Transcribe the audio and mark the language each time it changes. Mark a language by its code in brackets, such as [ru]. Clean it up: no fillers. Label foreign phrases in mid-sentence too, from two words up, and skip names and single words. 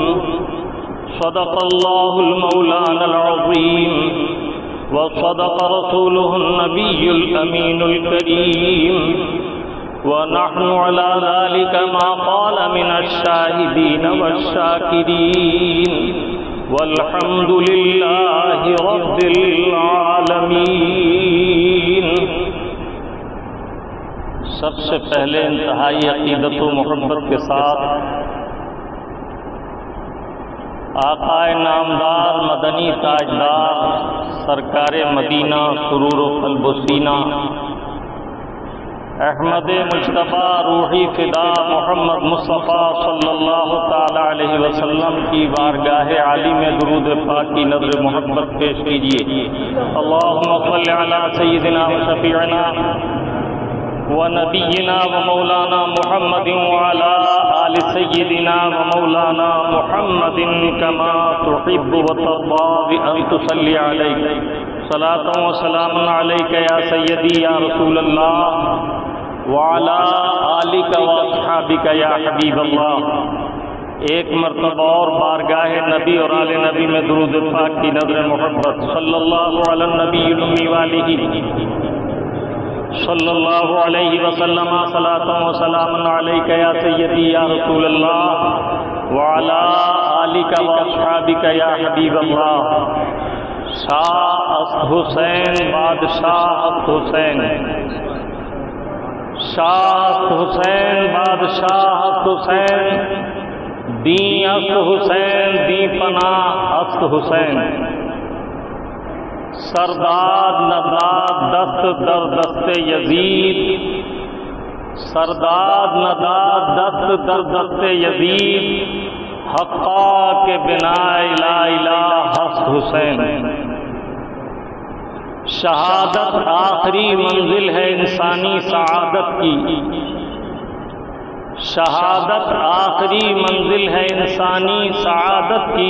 [ar] صدق الله المولانا العظيم، وصدق رسوله النبي الأمين الكريم، ونحن على ذلك ما قال من الشاهدين والشاكرين، والحمد لله رب العالمین. [ur] سب سے پہلے انتہائی عقیدت و محبت کے ساتھ آقا نامدار مدنی تاجدار سرکار مدینہ سرور و قلب و سینہ احمد مجتبی روحی فدا محمد مصطفیٰ [ar] صلی اللہ تعالی علیہ وسلم [ur] کی بارگاہ عالی میں درود پاک کی نظر محبت پیش کیجیے. [ar] اللہم صل علی سیدنا و شفیعنا و نبینا و مولانا محمد وعلی آل سیدنا و مولانا محمد کما تحب و ترضى بأن تصلی علیک. صلاۃ و سلام علیک یا سیدی یا رسول اللہ وعلی آلک و اصحابک یا حبیب اللہ. [ur] ایک مرتبہ اور بارگاہ نبی اور آل نبی میں درود پاک کی نظر محبت. [ar] صلی اللہ علی النبی الامی والہ صلی اللہ علیہ وسلم. صلاۃ و سلام علیک یا سیدی یا رسول اللہ وعلی آلک و اصحابک یا حبیب اللہ. [fa] شاہ است حسین بادشاہ است حسین، شاہ است حسین بادشاہ است حسین، دین است حسین دی پناہ است حسین. سرداد نداد دست در دست یزید، سرداد نداد دست در دست یزید، حقا کے بنا لا الہ است حسین. [ur] شہادت آخری منزل ہے انسانی سعادت کی، شہادت آخری منزل ہے انسانی سعادت کی.